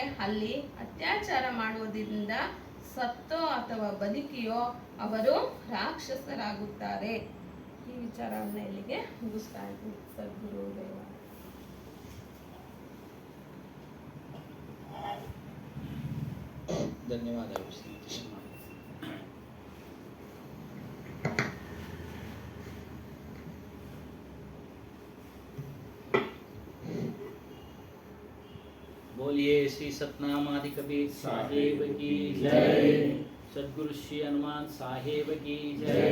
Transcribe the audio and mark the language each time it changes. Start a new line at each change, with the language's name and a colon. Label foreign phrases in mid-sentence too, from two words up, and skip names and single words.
Kannada: ಅಲ್ಲಿ ಅತ್ಯಾಚಾರ ಮಾಡುವುದರಿಂದ ಸತ್ತೋ ಅಥವಾ ಬದುಕಿಯೋ ಅವರು ರಾಕ್ಷಸರಾಗುತ್ತಾರೆ. ಈ ವಿಚಾರವನ್ನು ಇಲ್ಲಿಗೆ ಮುಗಿಸ್ತಾ ಇದ್ದೀನಿ. ಸದ್ಗುರು ದೇವ. ಧನ್ಯವಾದಗಳು.
Hindi: बोलिए श्री सतनामादि कबीर साहेब की जय। सद्गुरु श्री हनुमान साहेब की जय।